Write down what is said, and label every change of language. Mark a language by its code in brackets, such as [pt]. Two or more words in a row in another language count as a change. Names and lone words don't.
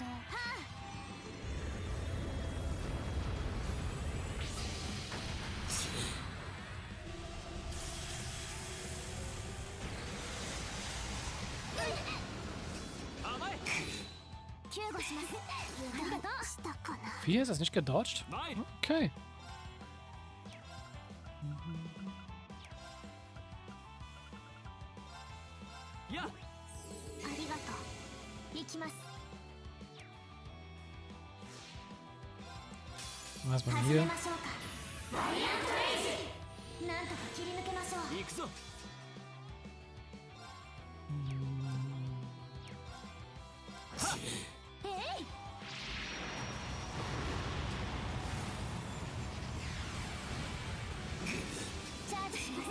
[ja] はあ、救護します。ありがとう。したかな。 [de] Wie ist das nicht gedodged? Okay. [ja] やありがとう。行きます。 [de] Was man [ja] 始 [de] hier? [ja] めましょうか。バリアントレイジ。なんとか切り抜けましょう。行くぞ。えい。チャージします。